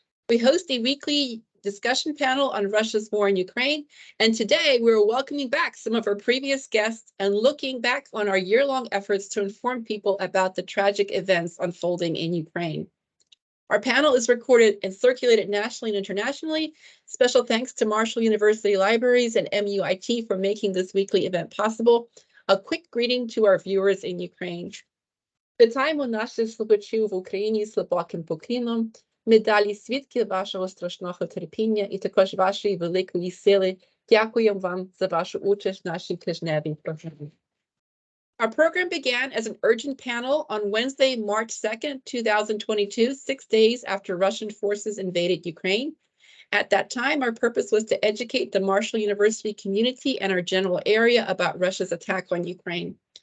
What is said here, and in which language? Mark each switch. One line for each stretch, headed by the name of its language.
English: We host a weekly discussion panel on Russia's war in Ukraine, and today we're welcoming back some of our previous guests and looking back on our year-long efforts to inform people about the tragic events unfolding in Ukraine. Our panel is recorded and circulated nationally and internationally. Special thanks to Marshall University Libraries and MUIT for making this weekly event possible. A quick greeting to our viewers in Ukraine.
Ukrainian: Вітаємо наших слухачів в Україні з глибоким поклоном. Ми далі свідки вашого страшного терпіння і також вашої великої сили. Дякуємо вам за вашу участь в нашій тижневій програмі.
English: Our program began as an urgent panel on Wednesday, March 2nd, 2022, 6 days after Russian forces invaded Ukraine. At that time, our purpose was to educate the Marshall University community and our general area about Russia's attack on Ukraine.